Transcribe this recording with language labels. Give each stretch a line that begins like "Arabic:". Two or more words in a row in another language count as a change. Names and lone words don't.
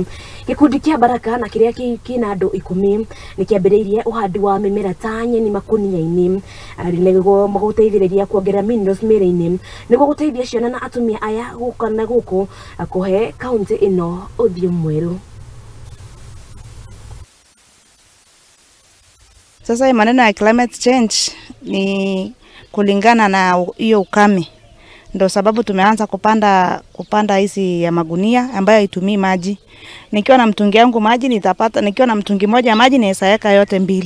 Kikuyu: Gikundi kia Baraka na kiria kina andu 10 nikiambiriirie uhandi wa mimera ta nyeni makunia-ini niguo guteithiriria kuongerera minerals mwiri-ini niguo guteithia ciana na atumia aya gukana guku kuhe kaunti ino uthio mweru.
Swahili: Sasa maneno ya
English: climate change
Swahili: ni kulingana na hiyo ukame. Ndio sababu tumeanza kupanda hizi ya magunia ambayo haitumii maji. Nikiwa na mtungi wangu maji nitapata, nikiwa na mtungi moja maji naweza yote 2.